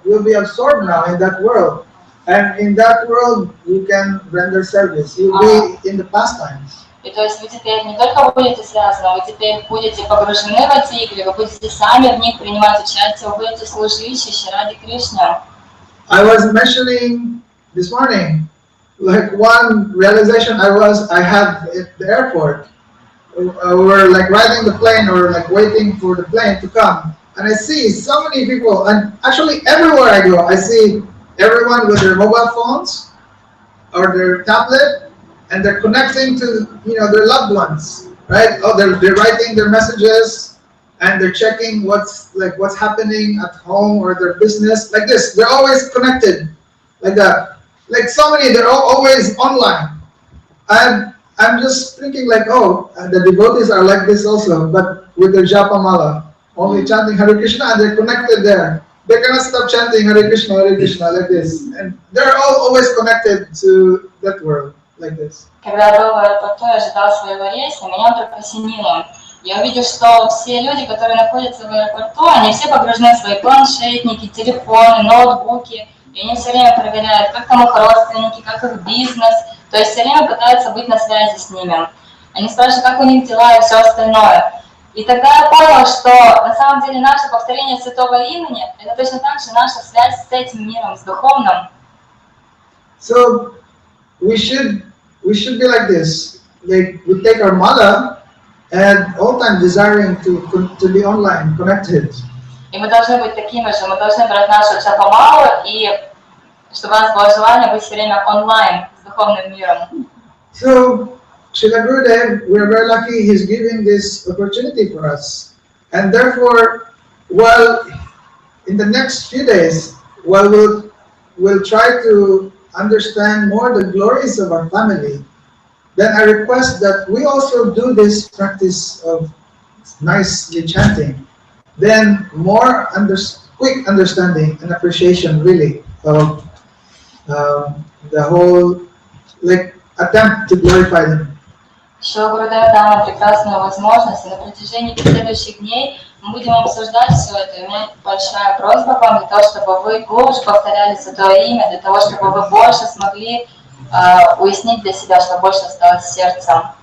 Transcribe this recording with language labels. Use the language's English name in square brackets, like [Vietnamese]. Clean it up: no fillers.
[English] You'll be absorbed now in that world, and in that world you can render service. You'll be in the pastimes. [Russian] И то есть вы теперь не только будете связаны, вы теперь будете погружены в эти игры, вы будете сами в них принимать участие, вы будете служить ради Кришны. [English] I was mentioning this morning, like one realization I had at the airport. We were like riding the plane or like waiting for the plane to come, and I see so many people, and actually everywhere I go, I see everyone with their mobile phones or their tablet, and they're connecting to their loved ones, right? Oh, they're writing their messages, and they're checking what's happening at home or their business, like this. They're always connected, like that. Like so many, they're always online. And I'm just thinking like, oh, the devotees are like this also, but with their japa mala, only chanting Hare Krishna, and they're connected there. They cannot stop chanting Hare Krishna like this, and they're all always connected to that world. Like this. [Russian] Когда я был в аэропорту и ожидал своего рейса, меня вдруг осенило. Я увидел, что все люди, которые находятся в аэропорту, они все погружены в свои планшетники, телефоны, ноутбуки, и они все время проверяют, как там их родственники, как их бизнес, то есть все время пытаются быть на связи с ними. Они спрашивают, как у них дела и все остальное. И тогда я понял, что на самом деле наше повторение Святого Имени – это точно так же наша связь с этим миром, с духовным. [English] So we should be like this. Like we take our mala and all time desiring to be online, connected. [Russian] И мы должны быть такими же, мы должны брать нашу джапамалу, и чтобы у нас было желание быть все время онлайн с духовным миром. [English] So, Srila Gurudev, we are very lucky he's giving this opportunity for us. And therefore, while in the next few days, while we'll try to understand more the glories of our family, then I request that we also do this practice of nicely chanting, then more quick understanding and appreciation really of the whole attempt to glorify them. [Russian] Еще Гурудев дал нам прекрасную возможность, и на протяжении следующих дней мы будем обсуждать все это. И у меня большая просьба к вам для того, чтобы вы глубже повторяли Святое Имя, для того, чтобы вы больше смогли уяснить для себя, что больше осталось сердцем.